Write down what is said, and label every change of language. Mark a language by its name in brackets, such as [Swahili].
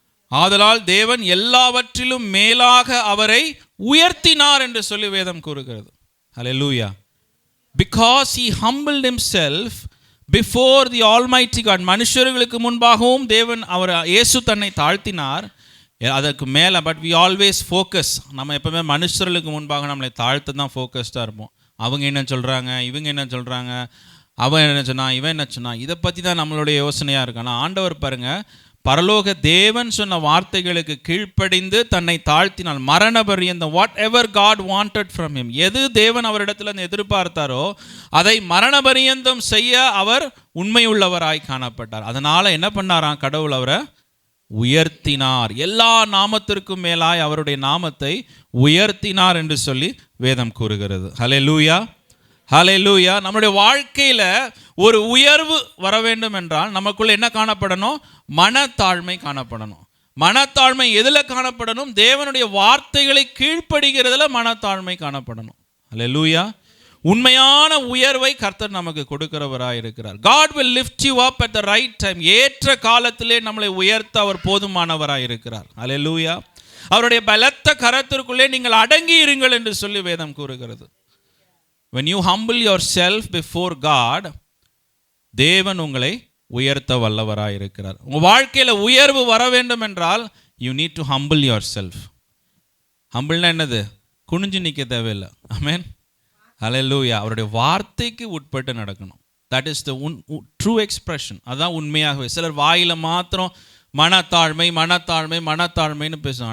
[Tamil] ஆதலால் தேவன் எல்லாவற்றிலும் மேலாக அவரை உயர்த்தினார் என்று சொல்லி வேதம் கூறுகிறது. ஹல்லேலூயா. [English] Because he humbled himself before the Almighty God. [Tamil] மனுஷர்களுக்கு முன்பாகவும் தேவன் அவர் இயேசு தன்னை தாழ்த்தினார். அதற்கு மேலே [English] but we always focus, [Tamil] நம்ம எப்பவுமே மனுஷர்களுக்கு முன்பாக நம்மளை தாழ்த்து தான் ஃபோக்கஸ்டாக இருப்போம். அவங்க என்ன சொல்கிறாங்க, இவங்க என்ன சொல்கிறாங்க, அவன் என்ன சொன்னா, இவன் என்ன சொன்னா, இதை பற்றி தான் நம்மளுடைய யோசனையாக இருக்கு. ஆனால் ஆண்டவர் பாருங்கள், பரலோக தேவன் சொன்ன வார்த்தைகளுக்கு கீழ்ப்படிந்து தன்னை தாழ்த்தினால் மரண பரியந்தம், [English] whatever God wanted from him, [Tamil] எது தேவன் அவரிடத்தில் எதிர்பார்த்தாரோ அதை மரண பரியந்தம் செய்ய அவர் உண்மையுள்ளவராய் காணப்பட்டார். அதனால் என்ன பண்ணாராம், கடவுள் அவரை உயர்த்தினார். எல்லா நாமத்திற்கும் மேலாய் அவருடைய நாமத்தை உயர்த்தினார் என்று சொல்லி வேதம் கூறுகிறது. ஹல்லேலூயா, ஹல்லேலூயா. நம்முடைய வாழ்க்கையில் ஒரு உயர்வு வர வேண்டும் என்றால் நமக்குள்ள என்ன காணப்படணும், மனத்தாழ்மை காணப்படணும். மனத்தாழ்மை எதில் காணப்படணும், தேவனுடைய வார்த்தைகளை கீழ்ப்படுகிறதுல மனத்தாழ்மை காணப்படணும். ஹல்லேலூயா. உண்மையான உயர்வை கர்த்தர் நமக்கு கொடுக்கிறவராக இருக்கிறார். [English] God will lift you up at the right time. [Tamil] ஏற்ற காலத்திலே நம்மளை உயர்த்த அவர் போதுமானவராக இருக்கிறார். ஹல்லேலூயா. அவருடைய பலத்த கரத்திற்குள்ளே நீங்கள் அடங்கி இருங்கள் என்று சொல்லி வேதம் கூறுகிறது. [English] When you humble yourself before God, [Tamil] தேவன் உங்களை உயர்த்த வல்லவராக இருக்கிறார். உங்கள் வாழ்க்கையில் உயர்வு வர வேண்டும் என்றால் [English] you need to humble yourself. [Tamil] ஹம்பிள்னா என்னது, குனிஞ்சு நிற்க தேவையில்லை. ஆமென். ஹல்லேலூயா. அவருடைய வார்த்தைக்கு உட்பட்டு நடக்கணும். [English] That is the true expression. [Tamil] அதுதான் உண்மையாகவே. சிலர் வாயில் மாத்திரம் மனத்தாழ்மை மனத்தாழ்மை மனத்தாழ்மைன்னு பேசுவான்.